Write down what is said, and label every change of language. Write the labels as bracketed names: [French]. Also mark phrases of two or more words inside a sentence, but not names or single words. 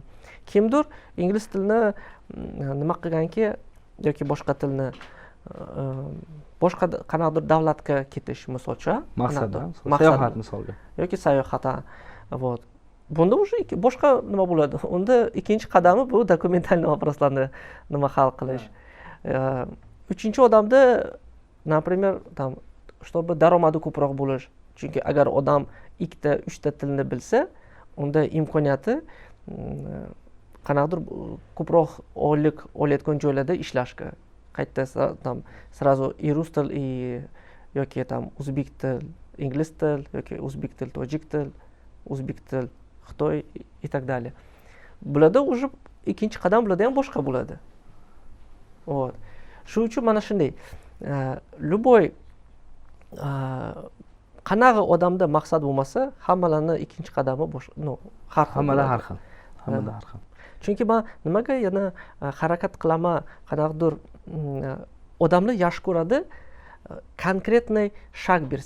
[Uzbek] Kimdir ingliz tilini nima qilganki yoki boshqa tilni boshqa qanaqadir davlatga ketish misol uchun, maqsad, sayohat misolga. Yoki sayohat. Вот. Bunda уже boshqa nima bo'ladi? Unda ikkinchi qadami bu dokumental vопросlarni nima hal qilish. Uchinchi odamda, [Russian] например, там чтобы [Uzbek] daromadi ko'proq bo'lish. Chunki agar odam 2-3 tilni bilsa, unda imkoniyati qanaqadir ko'proq olayotgan joylarda ishlashga. Qayta [Russian] там сразу и [Uzbek] rus til, и yoki там o'zbek til, ingliz til, yoki o'zbek til, tojik til, o'zbek til, xitoy [Russian] и так далее. [Uzbek] Bularda уже ikkinchi qadam bularda ham boshqa bo'ladi. Вот. Shu uchun mana shunday. Любой qanaqa odamda maqsad bo'lmasa, hammalarning ikkinchi qadami har xil. Hammada har xil. Chunki men nimaga yana harakat qilaman, qanaqadir odamlar yaxshi ko'radi, konkretniy shag bersa.